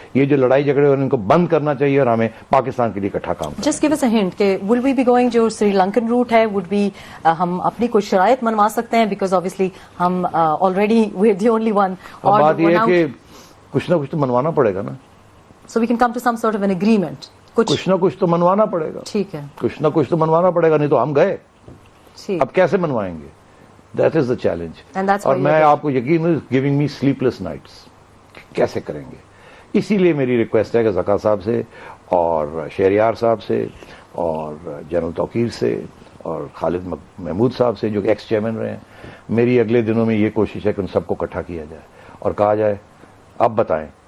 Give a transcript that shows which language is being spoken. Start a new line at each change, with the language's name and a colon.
Urdu: یہ جو لڑائی جھگڑے ان کو بند کرنا چاہیے اور ہمیں پاکستان کے لیے اکٹھا کام کرنا.
English: just give us a hint کہ will we be going
Urdu: جو سری لنکن روٹ ہے,
English: would be
Urdu: ہم اپنی کوئی شرائط منوا سکتے ہیں
English: Because obviously ہم already we are the only one.
Urdu: اور بات یہ ہے کہ کچھ نہ کچھ تو منوانا پڑے گا نا.
English: So we can come to some sort of an agreement.
Urdu: کچھ نہ کچھ تو منوانا پڑے گا. ٹھیک ہے, کچھ نہ کچھ تو منوانا پڑے گا, نہیں تو ہم گئے. اب کیسے منوائیں گے؟
English: That is the challenge.
Urdu: اور میں آپ کو یقین
English: giving me sleepless nights,
Urdu: کیسے کریں گے. اسی لیے میری ریکویسٹ ہے کہ زکا صاحب سے اور شہریار صاحب سے اور جنرل توقیر سے اور خالد محمود صاحب سے جو ایکس چیئرمین رہے ہیں, میری اگلے دنوں میں یہ کوشش ہے کہ ان سب کو اکٹھا کیا جائے اور کہا جائے اب بتائیں